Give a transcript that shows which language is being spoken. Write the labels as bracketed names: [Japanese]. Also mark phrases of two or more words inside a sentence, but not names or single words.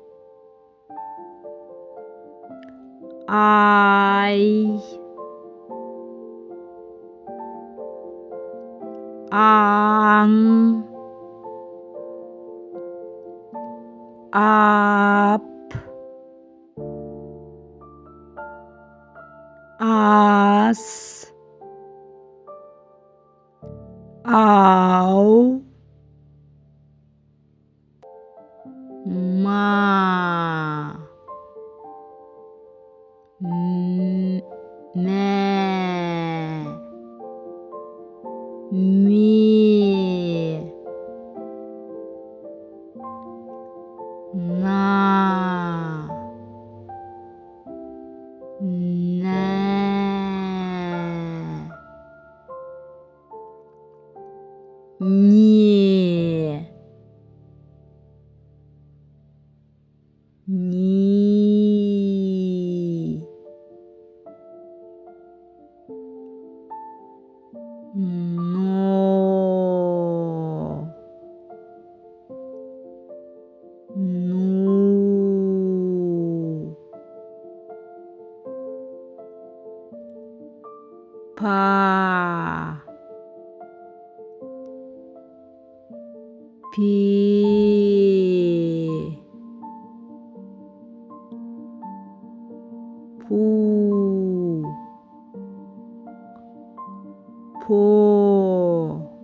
[Kazakh] ай, ан, ап, ас, ау, ма, мэ, ме, на, нэ, не, ни, но, ну, па, пе, пу, по,